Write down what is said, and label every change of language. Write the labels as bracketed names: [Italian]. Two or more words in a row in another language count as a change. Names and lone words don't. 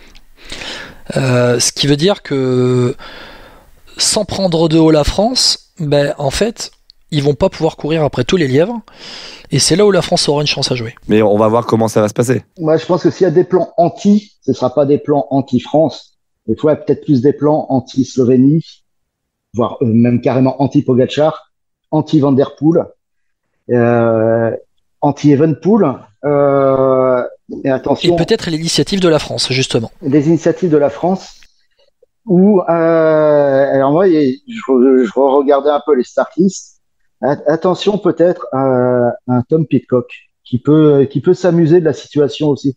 [French] Ce qui veut dire que sans prendre de haut la France, en fait, ils vont pas pouvoir courir après tous les lièvres. Et c'est là où la France aura une chance à jouer. Mais on va voir comment ça va se passer. Moi, je pense que s'il y a des plans anti, ce ne sera pas des plans anti-France. Des fois, peut-être plus des plans anti-Slovénie, voire même carrément anti-Pogačar, anti-Van Der Poel, anti-Evenepoel. Et attention. Et peut-être l'initiative de la France, justement. Des initiatives de la France. Alors moi, je regardais un peu les [English] start lists. [French] Attention peut-être à un Tom Pidcock qui peut s'amuser de la situation aussi.